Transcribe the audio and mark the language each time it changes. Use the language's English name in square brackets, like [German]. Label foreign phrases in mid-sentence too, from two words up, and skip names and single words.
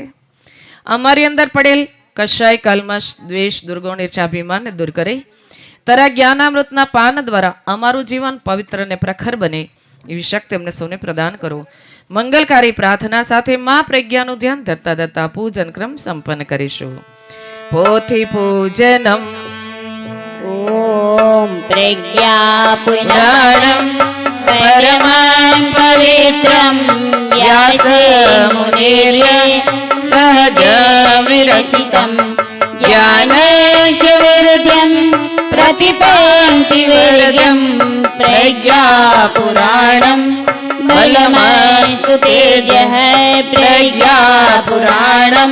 [Gujarati] અમારી અંદર પડેલ કશાય કલ્મશ, દ્વેષ, દુર્ગુણ, ઈર્ષાભિમાનને દૂર કરી તારા જ્ઞાનામૃતના પાન દ્વારા અમારું જીવન પવિત્ર અને પ્રખર બને એવી શક્તિ અમને સૌને પ્રદાન કરો. મંગલકારી પ્રાર્થના સાથે માં પ્રજ્ઞાનું ધ્યાન ધરતા ધરતા પૂજન ક્રમ સંપન્ન કરીશું. [Sanskrit] पोथी पूजनम ॐ प्रज्ञापुराणं परमं पवित्रं व्यासमुनिर्य सहजविरचितं ज्ञानैश्वर्यं प्रतिपङ्क्तिवर्गं प्रज्ञापुराणं बलमस्तु तेजः प्रज्ञापुराणं